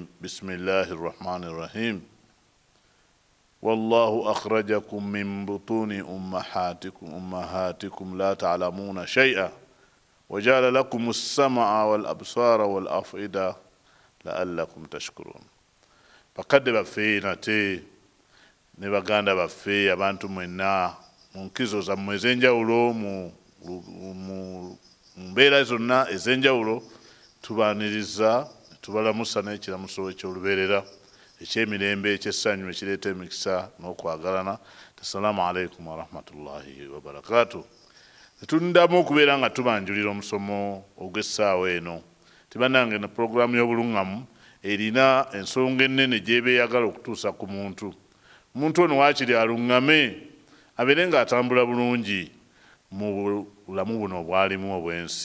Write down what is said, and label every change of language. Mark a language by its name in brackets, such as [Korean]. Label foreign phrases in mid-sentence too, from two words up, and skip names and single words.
[Arabic] بسم الله الرحمن الرحيم. والله أخرجكم من بطون أمهاتكم لا تعلمون شيئا وجعل لكم السمع والأبصار والأفئدة لعلكم تشكرون. [Ganda] bakadde baffe nate ne baganda baffe abantu mwenna mu nkizo zammwe ez'enjawulo mu mbeera zonna ez'enjawulo tubaaniriza tubalamusa n'ekiramuso eky'olubeerera ekyemirembe ekyessanyu ekireeta emikisa n'okwagalana. [Arabic] السلام عليكم ورحمة الله وبركاته. [Ganda] Tundamu okubeera nga tubanjulira omusomo ogw'essaawa eno. Tibanange na programu y'obulungamu erina ensonga ennene gy'eba eyagala okutuusa ku muntu. Omuntu ono waakiri alungame abeere ng'atambula bulungi mu bulamu buno obwalimu obw'ensi.